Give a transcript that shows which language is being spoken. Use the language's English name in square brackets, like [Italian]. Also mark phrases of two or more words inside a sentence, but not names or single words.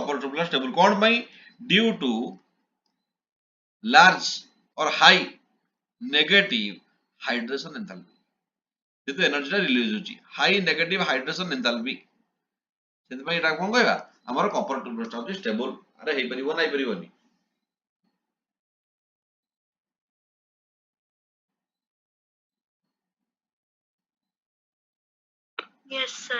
[English] copper 2+ stable [Odia] କଣ ପାଇଁ [English] due to large or high negative hydration enthalpy [Odia] ଯେହେତୁ ଏନର୍ଜି ଟା ରିଲିଜ ହଉଛି [English] high negative hydration enthalpy [Odia] ସେଥିପାଇଁ ଏଟା କଣ କହିବା ଆମର କପର 2+ ଟା ହଉଛି ଷ୍ଟେବଲ ଆରେ ହେଇପାରିବ ନା ହେଇପାରିବନି [English] Yes, sir.